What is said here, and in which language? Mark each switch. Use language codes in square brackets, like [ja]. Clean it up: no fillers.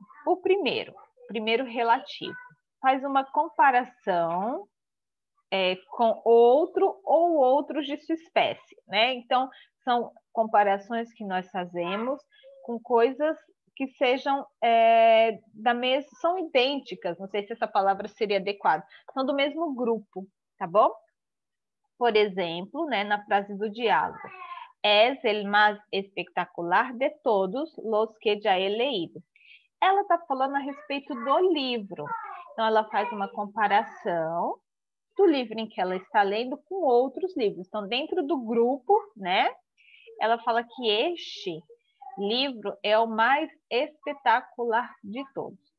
[pt] O primeiro relativo, faz uma comparação com outro ou outros de sua espécie, né? Então, são comparações que nós fazemos com coisas que sejam da mesma, são idênticas, não sei se essa palavra seria adequada, são do mesmo grupo, tá bom? Por exemplo, né, na frase do diálogo, [es] es el más espectacular de todos los que ya he leído. [pt] ela está falando a respeito do livro. Então, ela faz uma comparação do livro em que ela está lendo com outros livros. Então, dentro do grupo, né, ela fala que este livro é o mais espetacular de todos.